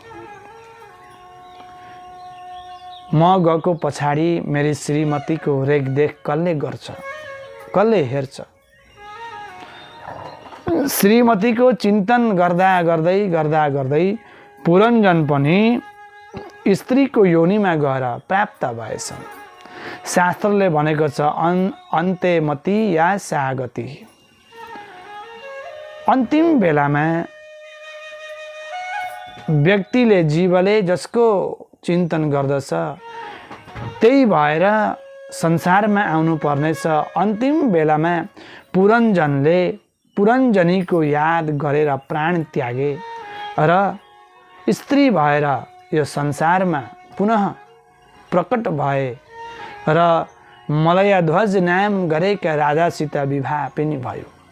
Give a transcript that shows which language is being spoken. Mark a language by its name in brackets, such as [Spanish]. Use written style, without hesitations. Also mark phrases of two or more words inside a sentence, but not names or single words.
[Nepali] म गएको पछाडि मेरी श्रीमतीको रेखदेख कसले गर्छ, कसले हेर्छ? श्रीमतीको चिन्तन गर्दा गर्दै पुरञ्जन पनि स्त्रीको योनिमा गएर प्राप्त भएछन्। शास्त्रले भनेको छ [Sanskrit] अन्ते मति या सागति। [Nepali] अन्तिम बेलामा व्यक्तिले जीवले जसको चिन्तन गर्दछ त्यही भएर संसारमा आउनु पर्नेछ। अन्तिम बेलामा पुरञ्जनले पुरञ्जनीको याद गरेर प्राण त्यागे र स्त्री भएर यो संसारमा पुनः प्रकट भए र मलयध्वज नाम गरेका राजासित विवाह पनि भयो।